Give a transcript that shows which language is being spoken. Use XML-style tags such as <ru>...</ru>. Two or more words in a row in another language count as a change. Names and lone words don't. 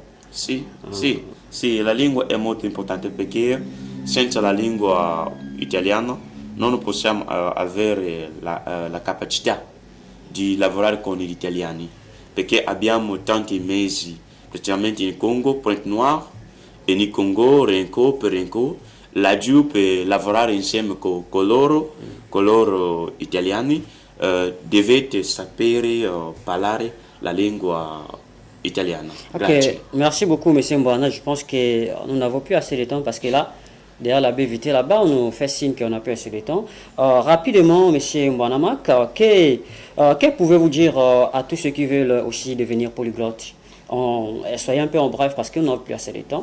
<it>Sì, la lingua è molto importante perché senza la lingua italiana non possiamo avere la capacità di lavorare con gli italiani, perché abbiamo tanti mesi, specialmente in Congo, Pointe-Noire, e in Congo, Renko per Renko, laggiù per lavorare insieme con loro italiani, dovete sapere parlare la lingua italiana. Ok, Grazie.</it> <fr>merci beaucoup, M. Mbouana. Je pense que nous n'avons plus assez de temps parce que là, derrière la baie vitrée là-bas, on nous fait signe qu'on n'a plus assez de temps. Rapidement, M. Mbouana Mac, que pouvez-vous dire à tous ceux qui veulent aussi devenir polyglottes? Soyez un peu en bref parce qu'on n'a plus assez de temps.</fr>